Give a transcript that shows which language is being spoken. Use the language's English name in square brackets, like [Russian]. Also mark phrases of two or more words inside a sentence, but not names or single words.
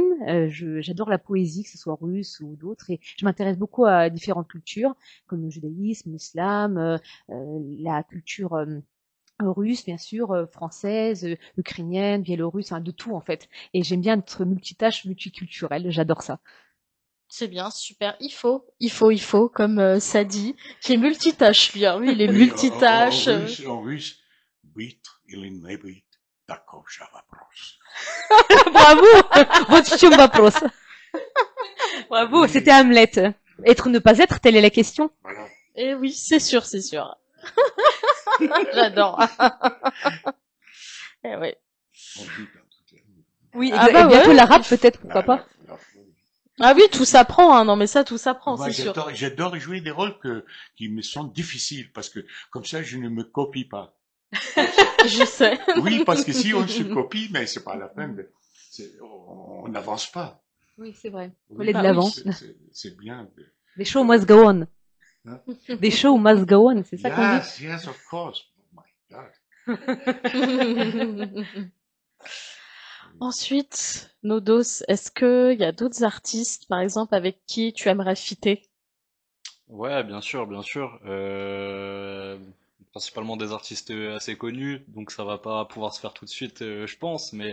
[French] J'adore la poésie, que ce soit russe ou d'autres. Et je m'intéresse beaucoup à différentes cultures, comme le judaïsme, l'islam, la culture russe, bien sûr, française, ukrainienne, biélorusse, de tout en fait. Et j'aime bien être multitâche, multiculturelle. J'adore ça. C'est bien, super. Il faut, comme ça dit, qui est multitâche, lui. Hein. Oui, il est Oui, multitâche. en russe, [Russian] Bit или не быть, таков же вопрос. Bravo! Вот в чем вопрос. [French] Bravo, Oui. c'était Hamlet. Être ou ne pas être, telle est la question. Voilà. Et oui, c'est sûr, c'est sûr. J'adore. Eh ouais. On dit dans toutes les langues. Oui, Ah bah et bientôt ouais. l'arabe peut-être, pourquoi pas. Ah oui, tout s'apprend, hein. Non, mais ça, tout s'apprend, Moi, c'est sûr. j'adore jouer des rôles qui me sont difficiles parce que comme ça, je ne me copie pas. Je sais. Oui, parce que si on se copie, mais c'est pas la peine. On n'avance pas. Oui, c'est vrai. Faut Oui, aller de Bah l'avant. c'est bien. [English] The show must go on. [French] Hein? [English] The show must go on, [French] c'est ça qu'on dit? [English] Yes, yes, of course. Oh my God. [French] Ensuite, Nodos, est-ce que y a d'autres artistes, par exemple, avec qui tu aimerais fitter? Ouais, bien sûr, bien sûr. Principalement des artistes assez connus, donc ça va pas pouvoir se faire tout de suite, je pense, mais